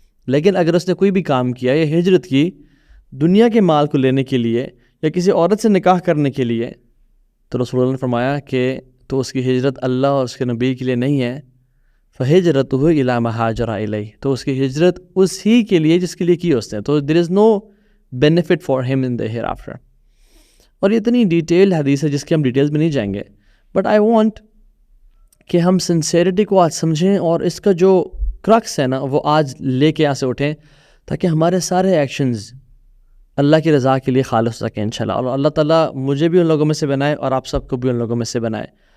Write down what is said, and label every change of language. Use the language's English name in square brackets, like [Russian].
[Urdu] لیکن اگر اس نے کوئی بھی کام کیا یا ہجرت کی دنیا کے مال کو لینے کے لیے یا کسی عورت سے نکاح کرنے کے لیے، تو رسول اللہ نے فرمایا کہ تو اس کی ہجرت اللہ اور اس کے نبی کے لیے نہیں ہے. [Arabic] فہجرتہ الی ما ہاجر الیہ، [Urdu] تو اس کی ہجرت اسی کے لیے جس کے لیے کی اس نے. [English] تو دیر از نو benefit for ہم ان دا hair after. [Urdu] اور یہ اتنی ڈیٹیل حدیث ہے جس کے ہم ڈیٹیلز میں نہیں جائیں گے، [English] but I want [Urdu] کہ ہم سنسیریٹی کو آج سمجھیں اور اس کا جو کرکس ہے نا وہ آج لے کے یہاں سے اٹھیں، تاکہ ہمارے سارے ایکشنز اللہ کی رضا کے لیے خالص ہو سکیں انشاءاللہ. اور اللہ تعالیٰ مجھے بھی ان لوگوں میں سے بنائے اور آپ سب کو بھی ان لوگوں میں سے بنائے.